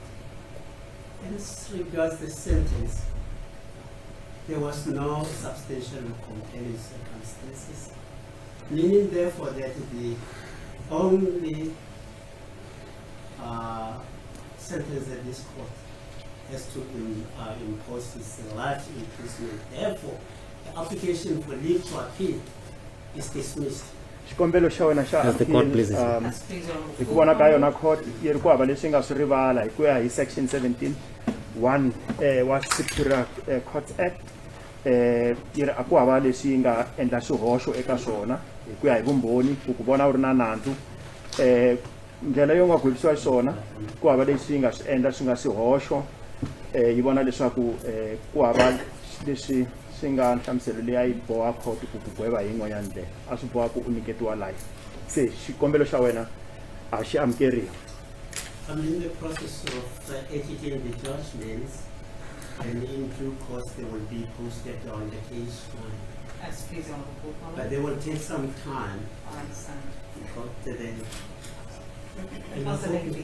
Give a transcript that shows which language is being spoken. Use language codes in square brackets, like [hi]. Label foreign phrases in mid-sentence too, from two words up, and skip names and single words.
[en] And as regards the sentence, there was no substantial compelling circumstances, meaning therefore that the only sentence that this court has to impose is a life imprisonment. Therefore, the application for leave to appeal is dismissed. [ts] Xikombelo xa wena xa [en] As the court pleases. As please on [ts] hi ku vona ka yona court yi ri ku hava leswi nga swi rivala hi ku ya hi section 17(1) wa Superior Court Act, yi ri a ku hava leswi yi nga endla xihoxo eka swona hi ku ya hi vumbhoni ku vona u ri na nandzu ndlela yo nga gweliswa xiswona ku hava leswi yi nga swi endla swi nga swihoxo yi vona leswaku ku hava leswi swi nga nhlamuselo leyi a yi boha court ku ku gweva hi yin'wanyana ndlela a swi boha ku u nyiketiwa life se xikombelo xa wena a xi amukeriwa. [en] I'm in the process of editing the judgments, and in due course they will be posted on the case file. As please on the court, But they will take some time. I understand. Because then, How's the lengthy?